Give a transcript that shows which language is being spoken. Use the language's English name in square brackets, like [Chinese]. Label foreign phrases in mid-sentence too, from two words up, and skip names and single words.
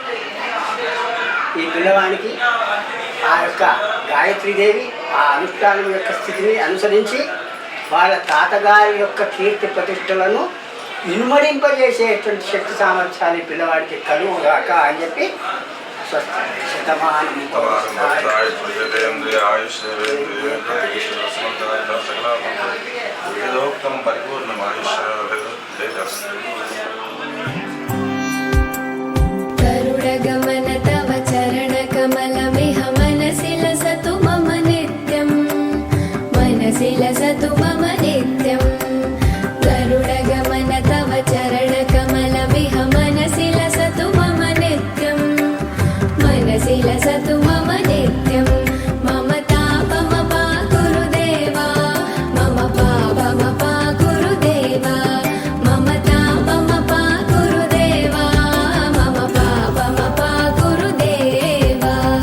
[Telugu] ఈ పిల్లవానికి ఆ యొక్క గాయత్రీదేవి ఆ అనుష్ఠానం యొక్క స్థితిని అనుసరించి వాళ్ళ తాతగారి యొక్క కీర్తి ప్రతిష్టలను ఇనుమడింపజేసేటువంటి శక్తి సామర్థ్యాలు ఈ పిల్లవాడికి కలుగుగాక అని చెప్పి శతమానం [Sanskrit] వేదోక్తం పరిపూర్ణమాయుష गरुडगमन तव चरणकमलमिह मनसि लसतु मम नित्यं मनसि लसतु मम नित्यं गरुडगमन तव चरणकमलमिह मनसि लसतु मम नित्यं मनसि लसतु मम नित्यं मम तापमपा कुरु देवा मम पापमपा कुरु देवा मम तापमपा कुरु देवा मम पापमपा कुरु देवा